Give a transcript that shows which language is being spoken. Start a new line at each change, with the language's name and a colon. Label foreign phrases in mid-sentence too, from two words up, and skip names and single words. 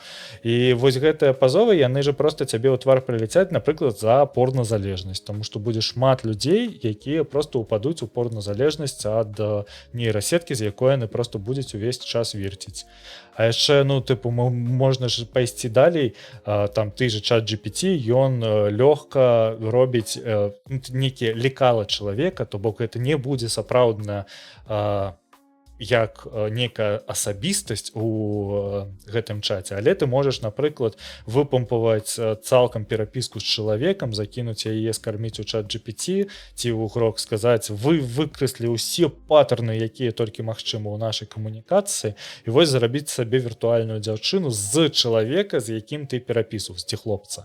Belarusian: І вось гэтыя пазовы яны же просто цябе ў твар прыляцяць, напрыклад, за порназалежнасць, таму што будзе шмат людзей, якія просто ўпадуць у порназалежнасць ад нейрасеткі, з якой яны просто будуць увесь час верціць. А яшчэ ну тыпу можна ж пайсці далей, там ты же ChatGPT, ён лёгка робіць нейкія лекала чалавека, то бок гэта не будзе сапраўдна як нейкая асабістасць у гэтым чаце, але ты можаш, напрыклад, выпампаваць цалкам перапіску з чалавекам, закінуць яе, скарміць у ChatGPT, ці ў грок сказаць, вы выкрэслі ўсе паттерны, якія толькі магчыма ў нашай камунікацыі, і вось зарабіць сабе віртуальную дзяўчыну з чалавека, з якім ты перапісу, з хлопца.